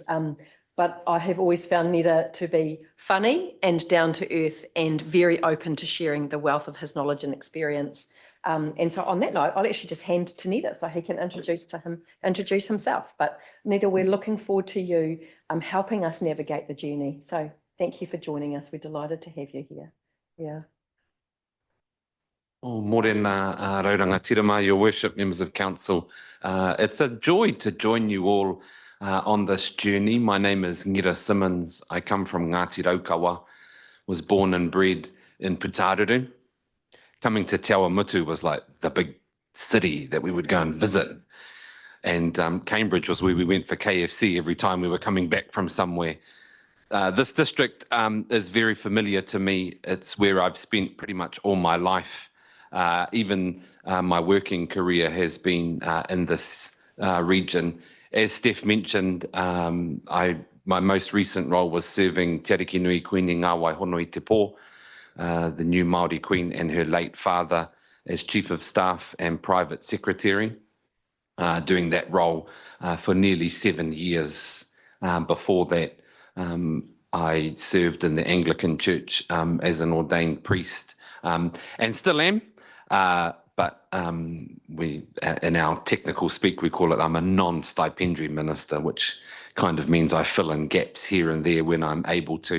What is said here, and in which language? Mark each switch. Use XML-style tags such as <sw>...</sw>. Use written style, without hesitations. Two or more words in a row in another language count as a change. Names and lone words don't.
<en>But I have always found Nera to be funny and down to earth and very open to sharing the wealth of his knowledge and experience. And so on that note, I'll actually just hand to Nera so he can introduce himself. But Nera, we're looking forward to you helping us navigate the journey. So thank you for joining us. We're delighted to have you here. Yeah.</en> <mi>Oh, morena rauranga tirama,</mi> <en>your worship, members of council. It's a joy to join you all on this journey. My name is Nera Simmons. I come from Ngāti Raukawa, was born and bred in Putaruru. Coming to Te Awamutu was like the big city that we would go and visit. And Cambridge was where we went for KFC every time we were coming back from somewhere. This district is very familiar to me. It's where I've spent pretty much all my life. Even my working career has been in this region. As Steph mentioned, my most recent role was serving Te Ariki Nui Queen i Ngā Waihonoi Te Pō, the new Māori Queen, and her late father as Chief of Staff and Private Secretary, doing that role for nearly 7 years. Before that, I served in the Anglican Church as an ordained priest, and still am, but in our technical speak, we call it I'm a non-stipendiary minister, which kind of means I fill in gaps here and there when I'm able to.</en>